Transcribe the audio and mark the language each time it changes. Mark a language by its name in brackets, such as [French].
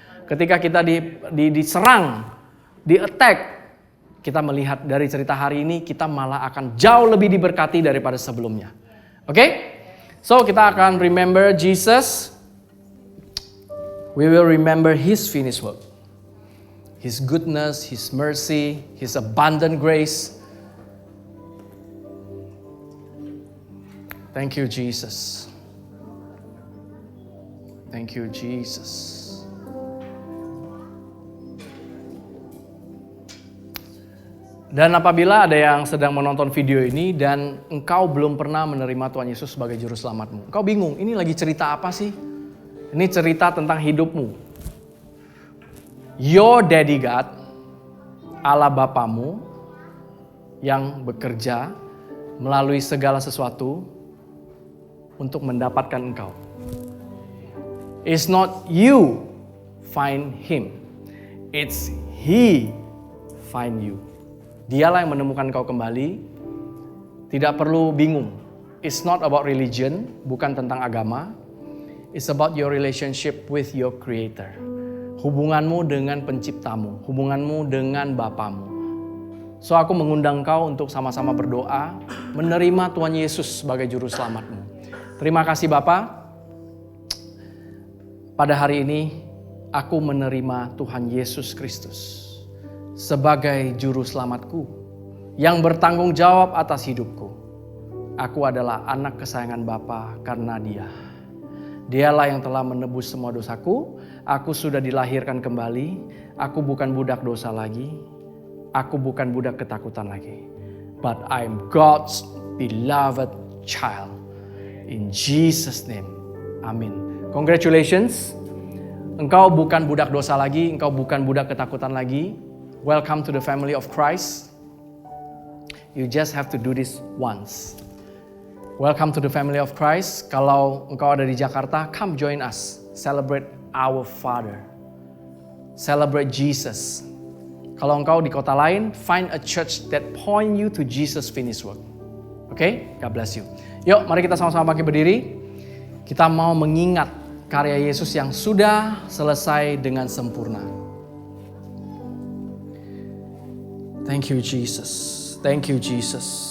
[Indonesian] Ketika kita diserang, di-attack, kita melihat dari cerita hari ini, kita malah akan jauh lebih diberkati daripada sebelumnya. Oke? [English] So [Indonesian] kita akan [English] remember Jesus, we will remember His finished work. His goodness, His mercy, His abundant grace. Thank you, Jesus. Thank you, Jesus. [Indonesian] Dan apabila ada yang sedang menonton video ini dan engkau belum pernah menerima Tuhan Yesus sebagai juru selamatmu. Engkau bingung, ini lagi cerita apa sih? Ini cerita tentang hidupmu. [English] Your daddy God, [Indonesian] Allah Bapamu yang bekerja melalui segala sesuatu untuk mendapatkan engkau. [English] It's not you find Him, it's He find you. [Indonesian] Dialah yang menemukan engkau kembali. Tidak perlu bingung. [English] It's not about religion, [Indonesian] bukan tentang agama. [English] It's about your relationship with your Creator. [Indonesian] Hubunganmu dengan penciptamu, hubunganmu dengan Bapamu. So aku mengundang kau untuk sama-sama berdoa, menerima Tuhan Yesus sebagai juru selamatmu. Terima kasih Bapa. Pada hari ini aku menerima Tuhan Yesus Kristus sebagai juru selamatku yang bertanggung jawab atas hidupku. Aku adalah anak kesayangan Bapa karena Dia. Dialah yang telah menebus semua dosaku. Aku sudah dilahirkan kembali. Aku bukan budak dosa lagi. Aku bukan budak ketakutan lagi. [English] But I'm God's beloved child. In Jesus' name. Amin. Congratulations. [Indonesian] Engkau bukan budak dosa lagi. Engkau bukan budak ketakutan lagi. [English] Welcome to the family of Christ. You just have to do this once. Welcome to the family of Christ. [Indonesian] Kalau engkau ada di Jakarta, [English] come join us. Celebrate our Father. Celebrate Jesus. [Indonesian] Kalau engkau di kota lain, [English] find a church that point you to Jesus' finished work. Okay? God bless you. [Indonesian] Yuk, mari kita sama-sama bangkit berdiri. Kita mau mengingat karya Yesus yang sudah selesai dengan sempurna. [English] Thank you, Jesus. Thank you, Jesus.